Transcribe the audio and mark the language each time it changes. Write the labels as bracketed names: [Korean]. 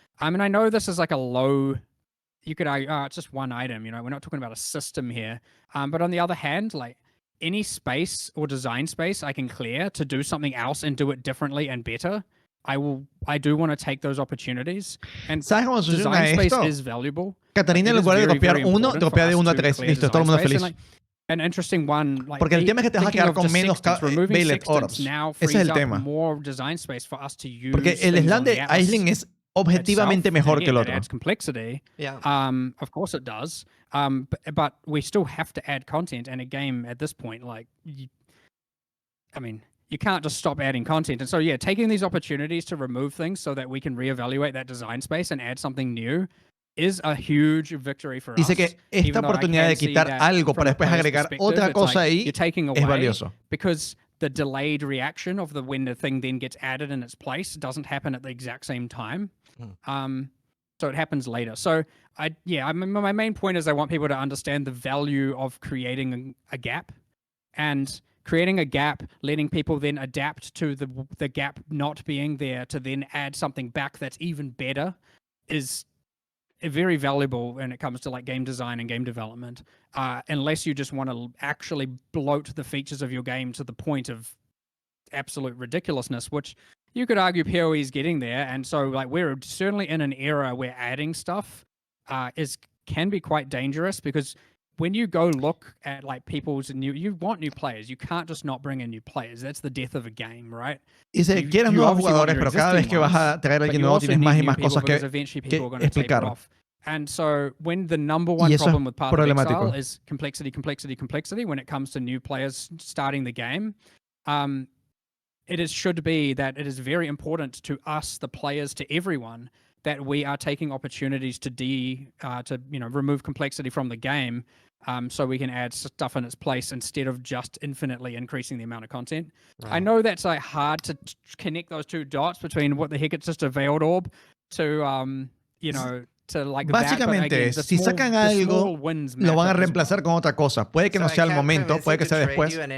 [English] I mean, I know this is like a low... You could argue, it's just one item, we're not talking about a system here. But on the other hand, like any space or design space I can clear to do something else and do it differently and better, I do want to take those opportunities. And design space is valuable. [Spanish] Catarina, en lugar de copiar uno, te copia de 1 a 3. Listo, todo el mundo feliz. [English] An interesting one, like, [Spanish] porque el tema es que te vas a quedar con menos Bailet Orbs. Ese es el tema. [English] More design space for us to use. [Spanish] Porque el Slab de Aisling es objetivamente mejor que el otro. [English] It adds complexity. Yeah. Of course it does. But we still have to add content, and a game at this point, like, you can't just stop adding content. And so, yeah, taking these opportunities to remove things so that we can reevaluate that design space and add something new is a huge victory for us. [Spanish] Dice que esta oportunidad de quitar algo para después agregar otra cosa ahí es valioso. [English] Because the delayed reaction of when the thing then gets added in its place doesn't happen at the exact same time. So it happens later. So my main point is I want people to understand the value of creating a gap, and creating a gap, letting people then adapt to the gap not being there to then add something back that's even better is very valuable when it comes to like game design and game development, unless you just want to actually bloat the features of your game to the point of absolute ridiculousness, which you could argue PoE is getting there. And so like we're certainly in an era where adding stuff can be quite dangerous, because when you go look at like you want new players. You can't just not bring in new players. That's the death of a game, right? [Spanish] Dice, quieres nuevos jugadores, pero cada vez que vas a traer a alguien nuevo tienes más y más cosas que explicar. [English] And so when the number one problem with Path of Exile is complexity, when it comes to new players starting the game, should be that it is very important to us, the players, to everyone, that we are taking opportunities to remove complexity from the game, so we can add stuff in its place instead of just infinitely increasing the amount of content. Right. I know that's like hard to connect those two dots between what the heck it's just a veiled orb to [Spanish] Básicamente, si sacan algo, lo van a reemplazar con otra cosa. Puede que no sea el momento, puede que sea después.